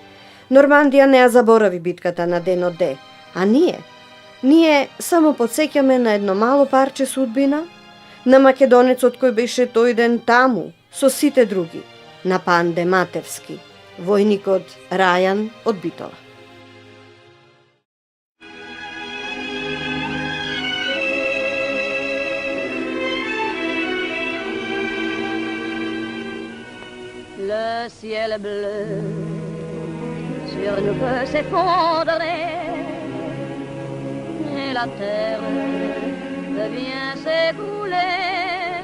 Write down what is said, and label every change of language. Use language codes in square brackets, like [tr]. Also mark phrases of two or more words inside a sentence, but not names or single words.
[mk] Нормандија не ја заборави битката на Денот Д, а ние само подсеќаме на едно мало парче судбина, на македонецот кој беше тој ден таму, со сите други, на Панде Матевски, војникот Рајан од Битола. [fr] Le ciel bleu sur nous peut s'effondrer et la terre devient s'écrouler.